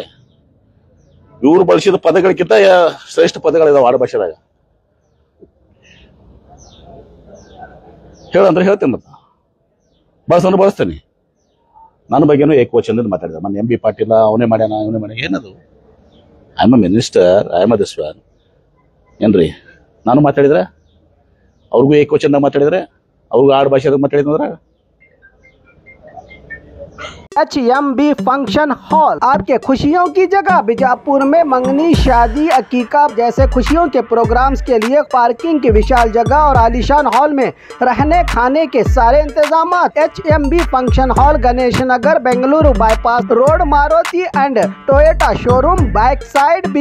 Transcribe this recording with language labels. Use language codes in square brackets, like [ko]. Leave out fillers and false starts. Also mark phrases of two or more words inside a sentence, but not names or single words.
[kn] ಇವ್ರು ಬಳಸಿದ ಪದಗಳಿಗಿಂತ ಶ್ರೇಷ್ಠ ಪದಗಳಿದಾವೆ ಆಡು ಭಾಷೆದಾಗ. ಹೇಳಂದ್ರೆ ಹೇಳ್ತೇನೆ, ಮತ್ತ ಬಳಸಂದ್ರೆ ಬಳಸ್ತೇನೆ. ನನ್ನ ಬಗ್ಗೆನೂ ಏಕವಚನದಿಂದ ಮಾತಾಡಿದ ಮೊನ್ನೆ MB ಪಾಟೀಲ, ಅವನೇ ಮಾಡ್ಯಾನ ಇವನೇ ಮಾಡ್ಯಾನ. ಏನದು? [en] I am a minister, I am a this one ಏನ್ರಿ? [kn] ನಾನು ಮಾತಾಡಿದ್ರೆ ಅವ್ರಿಗೂ ಏಕವಚನದಾಗ ಮಾತಾಡಿದ್ರೆ, ಅವ್ರಿಗೂ ಆಡು ಭಾಷೆದಾಗ ಮಾತಾಡಿದ್ರೆ. [hi] HMB [en] function hall [hi] आपके खुशियों की जगह। बीजापुर में मंगनी, शादी, अकीका जैसे खुशियों के प्रोग्राम्स के लिए पार्किंग की विशाल जगह और आलीशान हॉल में रहने खाने के सारे इंतजाम। HMB [en] function hall, [hi] गणेश नगर, बेंगलुरु बाईपास रोड, [en] Maruti and Toyota showroom, back side, [hi] बीजापुर।